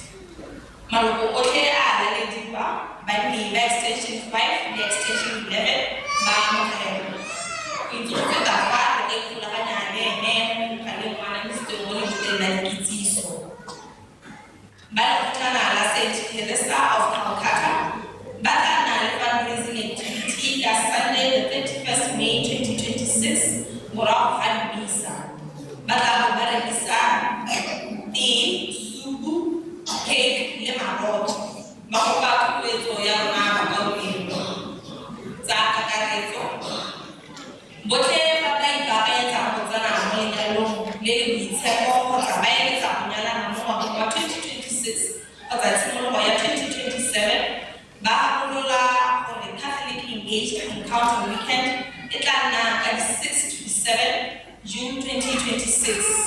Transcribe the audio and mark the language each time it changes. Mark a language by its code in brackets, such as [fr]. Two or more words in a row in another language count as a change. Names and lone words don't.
[tn] Maloko otlhe a lalediwa badiri ba Extension 5 le Extension 11 ba amogelwa. O itse go feta fa re ka ikgolaganya le ene mo mogaleng wa anamisitsweng mo leboteng la dikitsiso. Ba lekgotlana la St. Teresa of Calcutta ba tla nna le [en] fundraising activity [tn] ka [en] Sunday the 31st May 2026 [tn] morago ga misa. Ba tla bo ba rekisa tee, supu, cake le maroto. Ba kopa tutuetso ya rona bakaulelo tsa kakaretso. Botlhe ba tla ipaakanyetsa go tsena mo lenyalong le le boitshepo kgotsa ba eletsa go nyalana mo ngwageng wa 2026 kgotsa tshimologo ya 2027 ba gakolola gore Catholic Engaged Encounter Weekend e tla nna ka di [en] 6 to 7 June 2026.